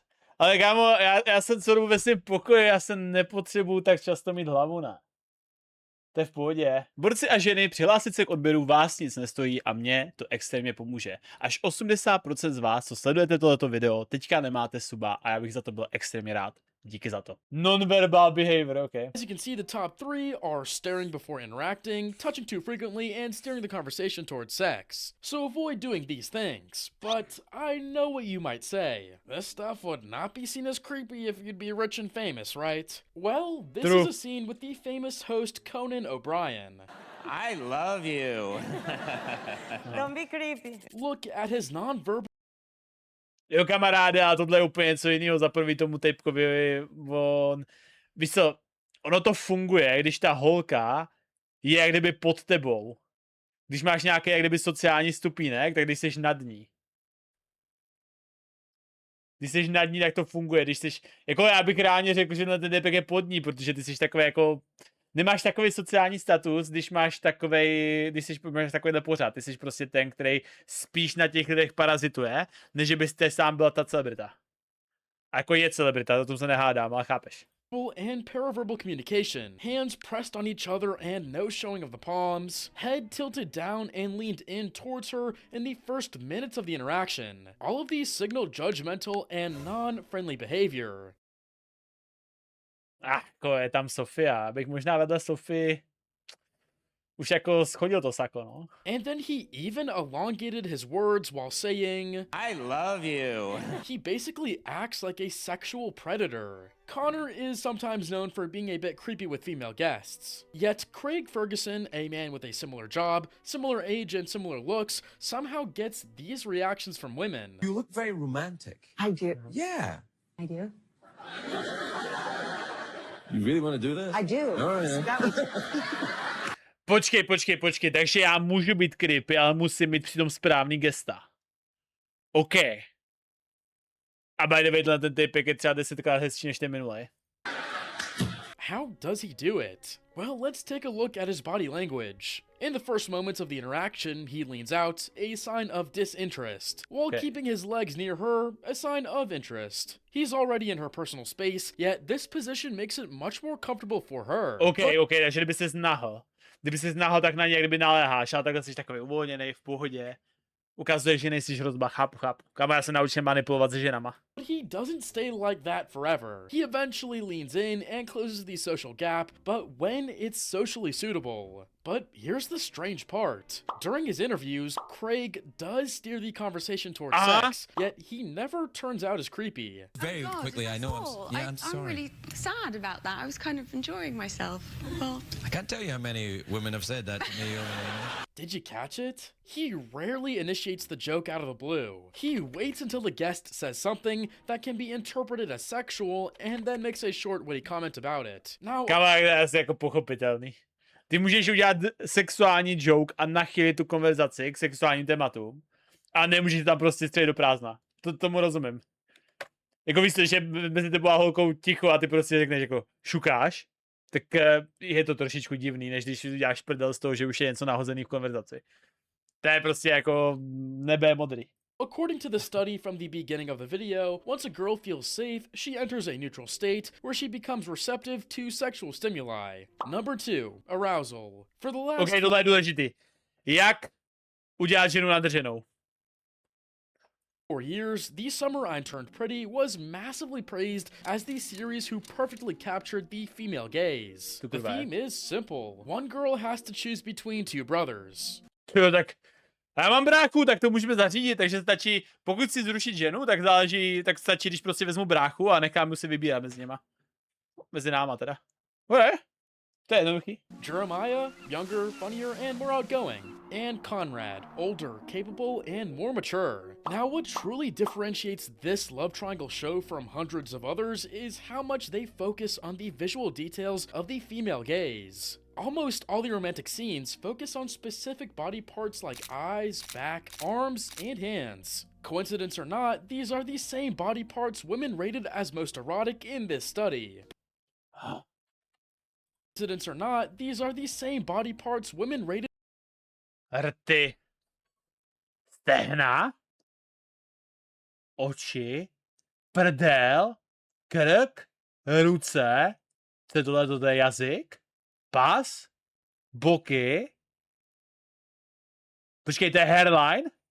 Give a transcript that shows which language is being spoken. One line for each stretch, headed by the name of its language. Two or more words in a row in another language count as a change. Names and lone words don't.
Czech: Ale kámo, já jsem celou ve svém pokoji, já se nepotřebuju tak často mít hlavu, ne? To je v pohodě. Borci a ženy, přihlásit se k odběru vás nic nestojí a mě to extrémně pomůže. Až 80% z vás, co sledujete tohleto video, teďka nemáte suba a já bych za to byl extrémně rád. Díky za to.
English: Non-verbal behavior, okay. As you can see, the top 3 are staring before interacting, touching too frequently, and steering the conversation towards sex. So avoid doing these things. But I know what you might say. This stuff would not be seen as creepy if you'd be rich and famous, right? Well, this True. is a scene with the famous host Conan O'Brien. I love you. Don't be creepy. Look at his non-verbal
Czech: Jo, kamaráde, a tohle je úplně něco jiného. Za prvý tomu typkovi, víš co, ono to funguje, když ta holka je jak kdyby pod tebou. Když máš nějaký jak kdyby sociální stupínek, tak když jsi nad ní. Když jsi nad ní, tak to funguje. Když jsi, jako já bych reálně řekl, že ten typek je pod ní, protože ty jsi takový jako, nemáš takový sociální status, když máš takovýhle pořád. Ty jsi prostě ten, který spíš na těch lidech parazituje, než bys ty sám byla ta celebrita. A jako je celebrita, o tom se nehádám, ale chápeš.
English: and paraverbal communication. Hands pressed on each other and no showing of the palms. Head tilted down and leaned in towards her in the first minutes of the interaction. All of these signal judgmental and non-friendly behavior.
Czech: Jako je tam Sofia, abych možná vedle Sofii už jako schodil to sako, no.
English: And then he even elongated his words while saying, I love you. he basically acts like a sexual predator. Connor is sometimes known for being a bit creepy with female guests. Yet Craig Ferguson, a man with a similar job, similar age, and similar looks, somehow gets these reactions from women. You look very romantic. I do. Yeah. I do. You really want to do this? I do. All right. That was-
Czech: Počkej, takže já můžu být creepy, ale musím mít přitom správný gesta. OK.
English: A by the way,
Czech: ten typek je třeba 10krát hezčí než ten minulý.
English: How does he do it? Well, let's take a look at his body language. In the first moments of the interaction, he leans out, a sign of disinterest, while keeping his legs near her, a sign of interest. He's already in her personal space, yet this position makes it much more comfortable for her.
Czech: OK, takže kdyby ses nahl. Kdyby ses nahl, tak na něj kdyby naléháš, ale takhle jsi takový uvolněnej, v pohodě. Ukazuješ, že nejsi hrozba, chápu. Kámo, já se naučím manipulovat se ženama.
English: But he doesn't stay like that forever. He eventually leans in and closes the social gap, but when it's socially suitable. But here's the strange part. During his interviews, Craig does steer the conversation towards sex, yet he never turns out as creepy. Very quickly, I know I'm sorry. I'm really sad about that. I was kind of enjoying myself. Well, I can't tell you how many women have said that to me. Did you catch it? He rarely initiates the joke out of the blue. He waits until the guest says something that can be interpreted as sexual and then makes a short witty comment about it. Now,
Czech: Kámo, to je asi jako pochopitelný. Ty můžeš udělat sexuální joke a nachylit tu konverzaci k sexuálním tématům a nemůžeš tam prostě střelit do prázdna. Tomu rozumím. Jako víš, že mezi tebou a holkou ticho a ty prostě řekneš jako šukáš, tak je to trošičku divný, než když uděláš prdel z toho, že už je něco nahozený v konverzaci. To je prostě jako nebe modrý.
English: according to the study from the beginning of the video, once a girl feels safe, she enters a neutral state where she becomes receptive to sexual stimuli. Number 2, arousal. For the last...
Czech: OK, tohle je důležitý. Jak udělat ženu nadrženou?
English: 4 years, The Summer I Turned Pretty was massively praised as the series who perfectly captured the female gaze. The theme is simple. One girl has to choose between two brothers.
Czech: Jo, tak já mám bráchu, tak to můžeme zařídit, takže stačí, pokud si zrušit ženu, tak záleží, tak stačí, když prostě vezmu bráchu a nechám mu si vybírat mezi něma. Mezi náma teda. Okay. To je jednoduchý.
English: Jeremiah, younger, funnier, and more outgoing. And Conrad, older, capable, and more mature. Now, what truly differentiates this love triangle show from hundreds of others is how much they focus on the visual details of the female gaze. Almost all the romantic scenes focus on specific body parts like eyes, back, arms, and hands. Coincidence or not, these are the same body parts women rated as most erotic in this study. Coincidence or not, these are the same body parts women rated
Czech: Rty. Stehna. Oči. Prdel. Krk. Ruce. Co je tohle? To je jazyk. Pas. Boky. Počkej, to je hairline.